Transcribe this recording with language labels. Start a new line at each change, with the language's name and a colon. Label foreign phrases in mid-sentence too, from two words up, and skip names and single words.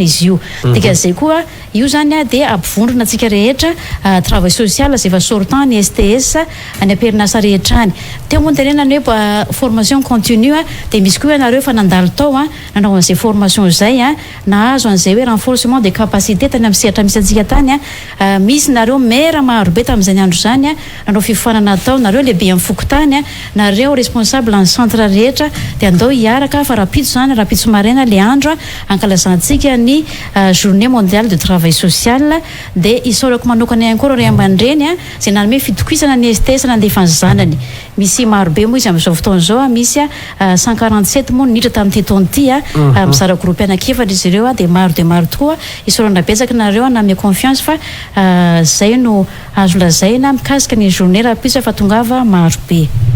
Malagasy: izy io dika zay koa io zany dia ampivondrona tsika rehetra
French: travail social
Malagasy: zay efa sortant ny STS any am-perinasa rehetra any teo moa tenenany hoe
French: formation continue
Malagasy: dia misy koa ianareo fa nandalo tao nanao an'izay formation zay nahazo an'izay hoe
French: renforcement des capacités
Malagasy: tany amin'ny sehatra misy antsika tany misy nareo maire marobe tamin'izay andro zany nanao fifoanana tao nareo lehibe amin'ny fokotany nareo responsable ny centre rehetra dia andao hiaraka fa rapitso zany rapitso maraina le andro ankalazantsika ny
French: journée mondiale de travail social
Malagasy: dia isaorako manokana ihany koa ry aman-dreny zay nanome fitokoisana ny STS nandefa ny zanany misy marobe moa izy amin'izao fotoana zao misy 147 moa niditra tamin'ity taona ity mizara groupe anankefatra izy ireo dia maro tokoa isorana betsaka nareo nanome confiance fa zay no azo lazaina mikasika ny journée rapitso fa tongava marobe